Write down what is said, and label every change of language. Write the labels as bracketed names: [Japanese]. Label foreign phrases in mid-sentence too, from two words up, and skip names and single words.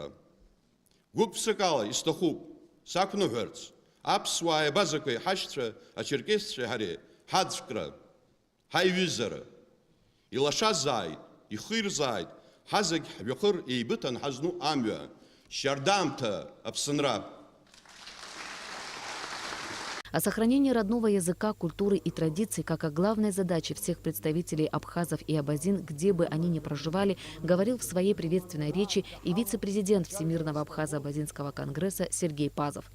[Abkhazian] Гәык-ԥсыкала исҭахуп сақәныҳәарц аԥсуааи абазақәеи ҳашьцәа, ачеркесцәеи ҳареи ҳаӡәкра, ҳаиҩызара. Илашазааит, ихирзааит, ҳазегь ҳжәахыр еибыҭан ҳазну амҩа, шьардаамҭа Аԥсынра. [Russian] О сохранении родного языка, культуры и традиций как о главной задаче всех представителей абхазов и абазин, где бы они ни проживали, говорил в своей приветственной речи и вице-президент Всемирного Абхазо-Абазинского конгресса Сергей Пазов.